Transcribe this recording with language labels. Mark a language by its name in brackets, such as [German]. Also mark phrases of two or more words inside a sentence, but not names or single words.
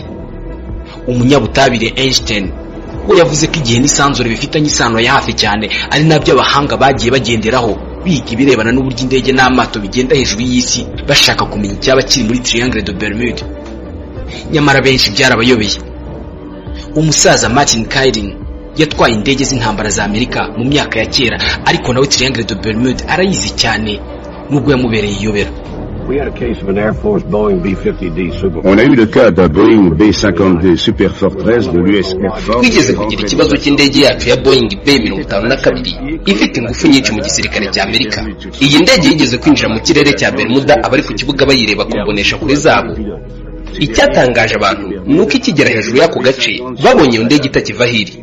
[Kinyarwanda] Umunyabutabire Einstein we yavuze ko igihe n'isanzure bifitanye isano ya hafi cyane ari nabyo abahanga bagiye bagenderaho biga ibirebana n'uburyo indege n'amato bigenda hejuru y'isi bashaka kumenya icyaba kiri muri Triangle de Bermuda. Nyamara benshi byarabayobeye. Umusaza Martin Kairin yatwaye indege z'intambara za Amerika mu myaka ya kera, ariko nawe Triangle de Bermuda arayizi cyane nubwo yamubereye iyobera. [French] On a eu le cas d'un Boeing B-52 Super Fortress de l'US Air Force. [Kinyarwanda] Twigeze kugira ikibazo cy'indege yacu ya Boeing B-52 ifite ingufu nyinshi mu gisirikare cya Amerika. Iyi ndege yigeze kwinjira mu kirere cya Bermuda, abari ku kibuga bayireba kumbonesha kuri zabo. Icyatangaje abantu nuko ikigera hejuru y'ako gace babonye iyo ndege itakiva hiri.